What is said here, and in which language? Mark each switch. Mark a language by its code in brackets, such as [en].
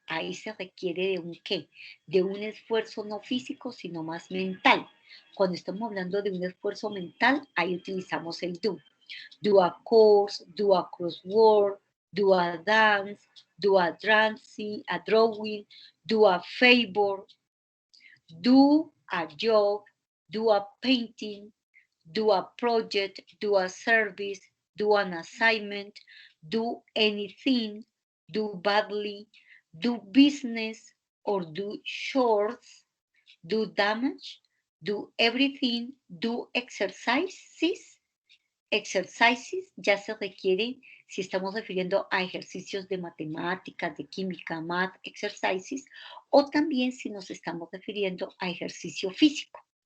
[es] Ahí se requiere de un qué, de un esfuerzo no físico, sino más mental. Cuando estamos hablando de un esfuerzo mental, ahí utilizamos el do. [en] Do a course, do a crossword, do a dance, do a dancing, a drawing, do a favor, do a job, do a painting, do a project, do a service, do an assignment, do anything, do badly, do business, or do chores, do damage, do everything, do exercises. [es] Exercises ya se requieren si estamos refiriendo a ejercicios de matemáticas, de química, math, exercises, o también si nos estamos refiriendo a ejercicio físico.